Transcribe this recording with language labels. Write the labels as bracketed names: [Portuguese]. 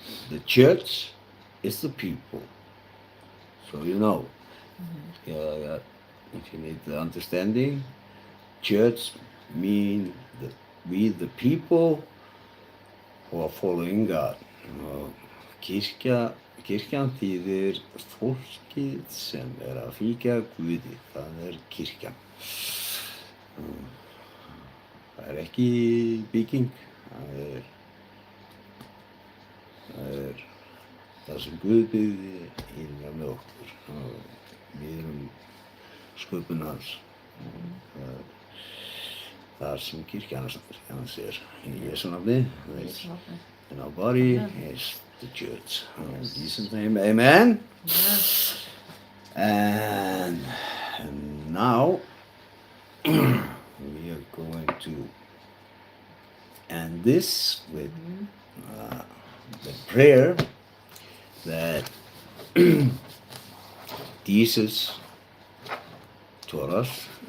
[English] The church is the people. So you know. if you need the understanding, church mean we the people who are following God. [Icelandic] Og kirkjan þýðir fólkið sem að fylgja Guði, það kirkjan. Það ekki bygging, það það sem Guð byggði innan með okkur. Við sköpun hans. Það sem kirkjan hans í Jesu nafni. [English] And our body is the church. In Jesus' name, amen. And now we are going to end this with the prayer that Jesus taught us.